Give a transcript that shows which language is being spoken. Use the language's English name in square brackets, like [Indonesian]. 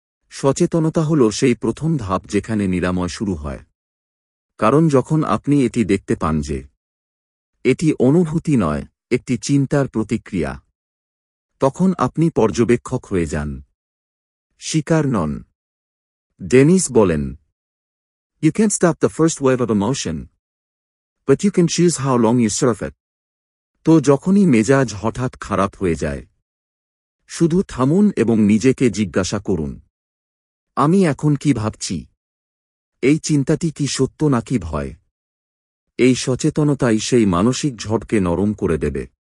[Bangla] সচেতনতা হল সেই প্রথম ধাপ যেখানে নিরাময় শুরু হয়। কারণ যখন আপনি এটি দেখতে পান যে এটি অনুভূতি নয়, একটি চিন্তার প্রতিক্রিয়া, তখন আপনি পর্যবেক্ষক হয়ে যান, শিকার নন। ডেনিস বলেন, [English] "You can't stop the first wave of emotion, but you can choose how long you surf it." [Bangla] তো যখনই মেজাজ হঠাৎ খারাপ হয়ে যায়, শুধু থামুন এবং নিজেকে জিজ্ঞাসা করুন, আমি এখন কি ভাবছি? এই চিন্তাটি কি সত্য নাকি ভয়? এই সচেতনতাই সেই মানসিক ঝড়কে নরম করে দেবে।